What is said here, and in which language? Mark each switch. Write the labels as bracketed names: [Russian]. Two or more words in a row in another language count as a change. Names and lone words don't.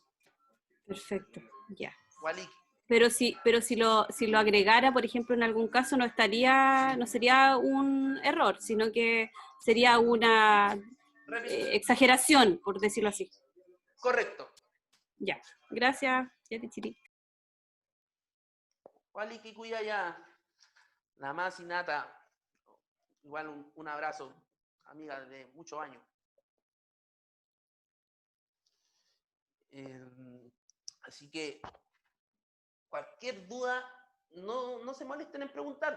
[Spanish] Perfecto, ya. [Aymara] Waliki. [Spanish] Pero si lo agregara, por ejemplo, en algún caso, no sería un error, sino que sería una exageración, por decirlo así. Correcto. Ya, gracias. [Aymara] Yatichiri. Waliki Cuyaya, [Spanish] la más innata. Igual un abrazo, amiga de muchos años. Así que cualquier duda, no se molesten en preguntar.